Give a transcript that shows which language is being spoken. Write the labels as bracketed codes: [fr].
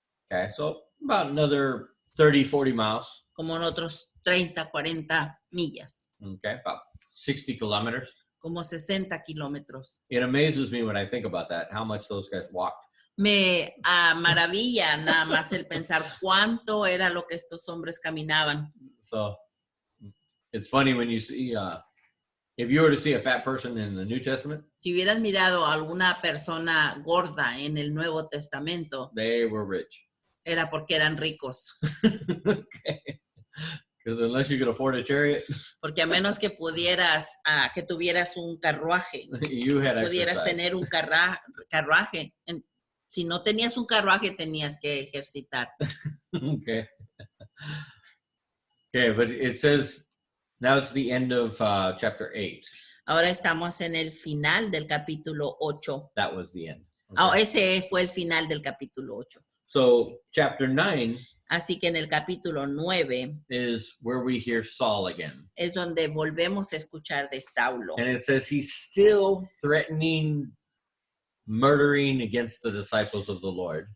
[en] Okay, so about another 30, 40 miles, [es] como en otros 30, 40 millas, [en] okay, about 60 kilometers. [es] como 60 kilómetros. [en] It amazes me when I think about that, how much those guys walked. [es] Me maravilla nada más el pensar cuánto era lo que estos hombres caminaban. [en] So it's funny when you see, if you were to see a fat person in the New Testament, [es] Si hubieras mirado a alguna persona gorda en el Nuevo Testamento, [en] they were rich. [es] era porque eran ricos. [en] Okay. Because unless you could afford a chariot, [es] Porque a menos que pudieras, que tuvieras un carruaje, [en] you had [es] pudieras [en] exercise. [es] tener un carruaje. Si no tenías un carruaje, tenías que ejercitar. [en] Okay. Okay, but it says now it's the end of chapter 8. [es] Ahora estamos en el final del capítulo 8. [en] That was the end. [es] Ah, [en] Okay. [es] ese fue el final del capítulo 8. [en] So chapter 9 [es] Así que en el capítulo 9 [en] is where we hear Saul again. [es] es donde volvemos a escuchar de Saulo. [en] And it says he's still threatening, murdering against the disciples of the Lord.